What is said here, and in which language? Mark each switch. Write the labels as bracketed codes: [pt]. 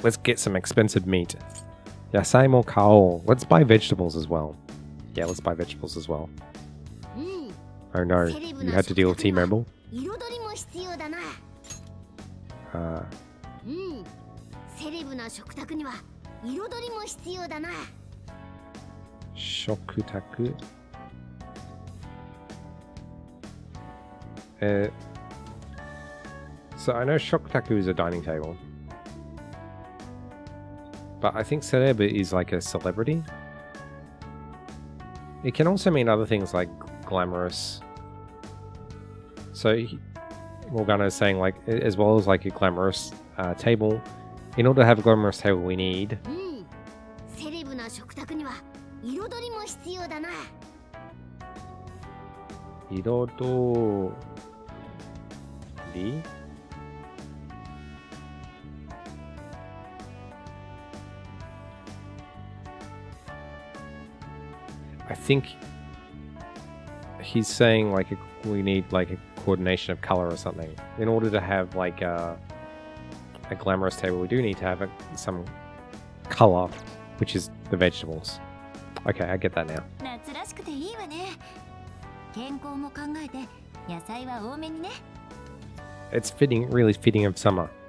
[en] Let's get some expensive meat. [ja] Yasai mo Kao. [en] Let's buy vegetables as well. Yeah, let's buy vegetables as well. うん Oh no, you had to deal with T-Mobile? [ja] 彩りも必要だな うんセレブな食卓には彩りも必要だな Shokutaku. [en] So I know Shokutaku is a dining table. But I think celeb is like a celebrity. It can also mean other things like glamorous. So Morgana is saying like, as well as like a glamorous table. In order to have a glamorous table, we need... [ja] うんセレブな食卓には彩りも必要だな Irodori? [en] I think he's saying like we need like a coordination of color or something. In order to have like a glamorous table, we do need to have some color, which is the vegetables. Okay, I get that now. [ja] 夏らしくていいわね健康も考えて野菜は多めにね [en] It's fitting, really fitting of summer.